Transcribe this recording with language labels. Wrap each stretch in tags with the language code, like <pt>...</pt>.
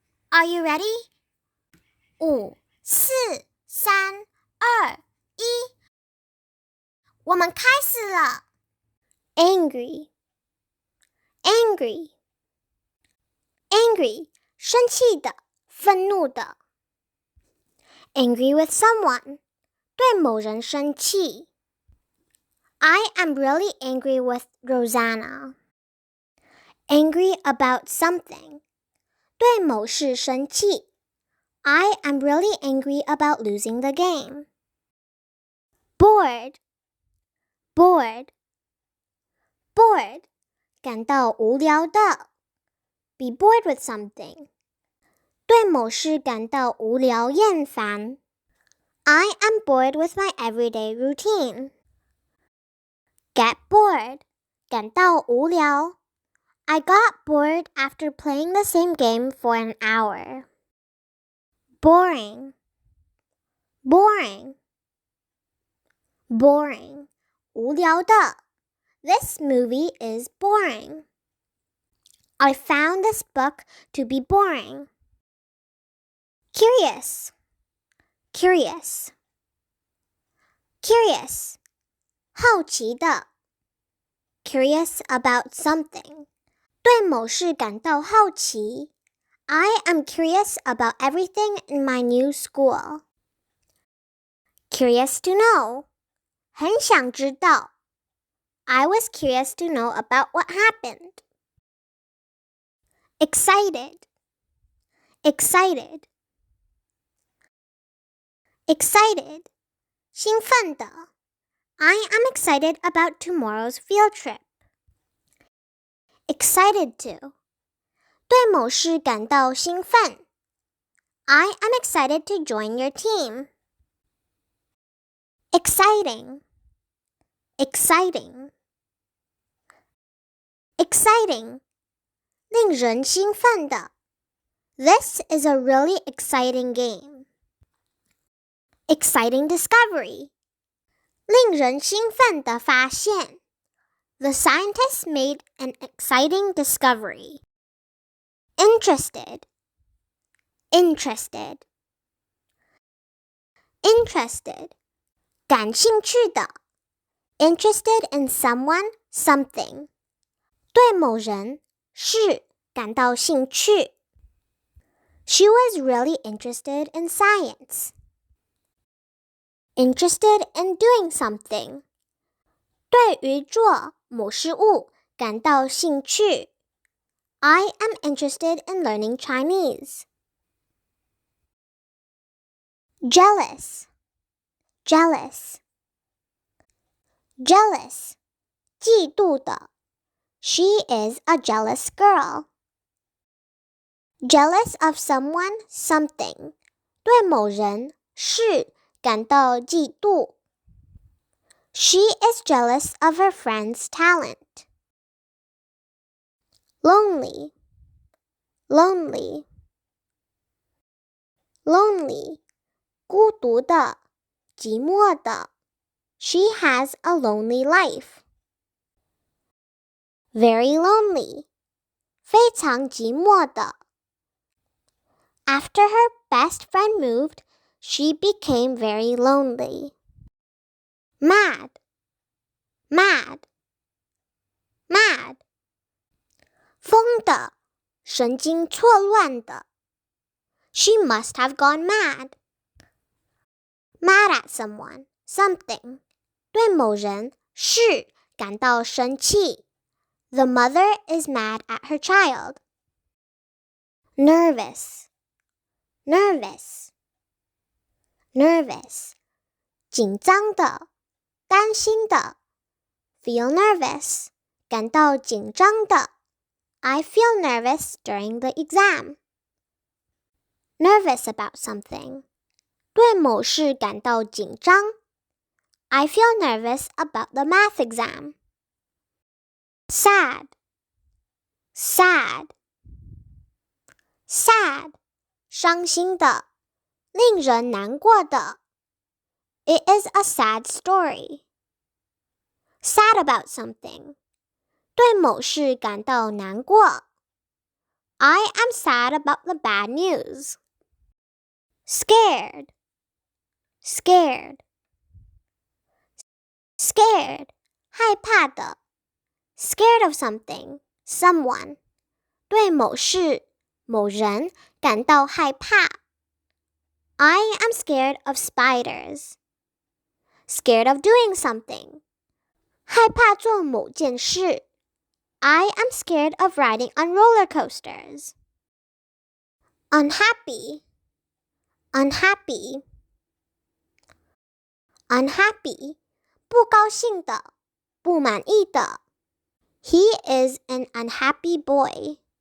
<en>Are you ready?</en> <zh>5、4、3、2、1，我们开始了。</zh> <en>Angry, angry, angry，</en> <zh>生气的，愤怒的。</zh> <en>Angry with someone，</en> <zh>对某人生气。</zh> <en>I am really angry with Rosanna. Angry about something，</en> <zh>对某事生气。</zh> <en>I am really angry about losing the game. Bored, bored, bored，</en> <zh>感到无聊的。</zh> <en>Be bored with something，</en> <zh>对某事感到无聊厌烦。</zh> <en>I am bored with my everyday routine. Get bored，</en> <zh>感到无聊。</zh> <en>I got bored after playing the same game for an hour. Boring, boring, boring，</en> <zh>无聊的。</zh> <en>This movie is boring. I found this book to be boring. Curious, curious, curious，</en> <zh>好奇的。</zh> <en>Curious about something，</en> <zh>对某事感到好奇。</zh> <en>I am curious about everything in my new school. Curious to know，</en> <zh>很想知道。</zh> <en>I was curious to know about what happened. Excited, excited, excited，</en> <zh>兴奋的。</zh> <en>I am excited about tomorrow's field trip. Excited to，</en> <zh>对某事感到兴奋。</zh> <en>I am excited to join your team. Exciting, exciting, exciting，</en> <zh>令人兴奋的。</zh> <en>This is a really exciting game. Exciting discovery，</en> <zh>令人兴奋的发现。</zh> <en>The scientists made an exciting discovery. Interested, interested, interested，</en> <zh>感兴趣的。</zh> <en>Interested in someone, something，</en> <zh>对某人、事感到兴趣。</zh> <en>She was really interested in science. Interested in doing something，</en> <zh>对于做某事物感到兴趣。</zh> <en>I am interested in learning Chinese. Jealous, jealous, jealous，</en> <zh>嫉妒的。</zh> <en>She is a jealous girl. Jealous of someone, something，</en> <zh>对某人、事感到嫉妒。</zh> <en>She is jealous of her friend's talent. Lonely, lonely, lonely，</en> <zh>孤独的，寂寞的。</zh> <en>She has a lonely life. Very lonely，</en> <zh>非常寂寞的。</zh> <en>After her best friend moved, she became very lonely. Mad, mad, mad，</en> <zh>疯的，神经错乱的。</zh> <en>She must have gone mad. Mad at someone, something，</en> <zh>对某人、事感到生气。</zh> <en>The mother is mad at her child. nervous, nervous, nervous,</en> <zh>紧张的，担心的。</zh> <en>Feel nervous,</en> <zh>感到紧张的。</zh> <en>I feel nervous during the exam. Nervous about something,</en> <zh>对某事感到紧张。</zh> <en>I feel nervous about the math exam. Sad, sad, sad,</en> <zh>伤心的，令人难过的。</zh> <en>It is a sad story. Sad about something,</en> <zh>对某事感到难过。</zh> <en>I am sad about the bad news. Scared, scared, scared,</en> <zh>害怕的。</zh> <en>Scared of something, someone,</en> <zh>对某事、某人感到害怕。</zh> <en>I am scared of spiders. Scared of doing something,</en> <zh>害怕做某件事。</zh> <en>I am scared of riding on roller coasters. Unhappy, unhappy, unhappy,</en> <zh>不高兴的，不满意的。</zh> <en>He is an unhappy boy.</en>